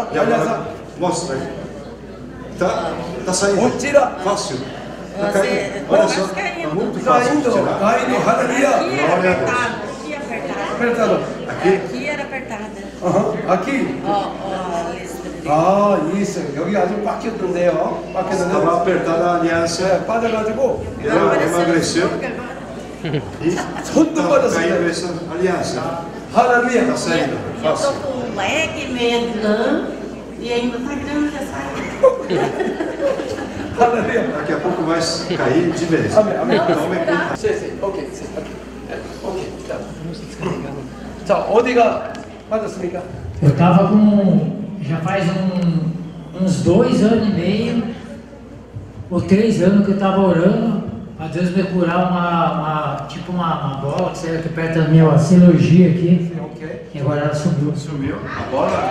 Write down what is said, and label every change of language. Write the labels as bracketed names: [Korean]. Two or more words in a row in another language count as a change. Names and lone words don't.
[Portuguese] E agora? Mostra aí. Tá saindo. Tira. Fácil. Tá caindo. Olha só. Tá muito fácil de tirar. Caindo, aleluia. Glória a Deus. Aqui apertado. Apertado. Aqui? Aqui era apertada. Aqui? 아, isso. [Korean] 여기 아주 빡혔던데요. [Portuguese] Estava apertada a aliança. [Korean] 빠져가지고. [Portuguese] Emagreceu. E [Korean] 손도 [Portuguese] tá [Korean] 빠졌어요. [Portuguese] caindo essa aliança. [Korean] 할렐루야. [Portuguese] Tá saindo. Eu tô com um leque, meia de lã e ainda tá grande essa. [Korean] 할렐루야. [Portuguese] Daqui a pouco vai cair de vez. Amém. Tome cuidado. [Korean] 네. 오케이. 자, 어디가 빠졌습니까? [Portuguese] Eu estava com, já faz uns 2 anos e meio, ou 3 anos que eu estava orando, a Deus me curar uma bola que saiu aqui perto da minha cirurgia aqui, e agora ela sumiu. Sumiu? A bola?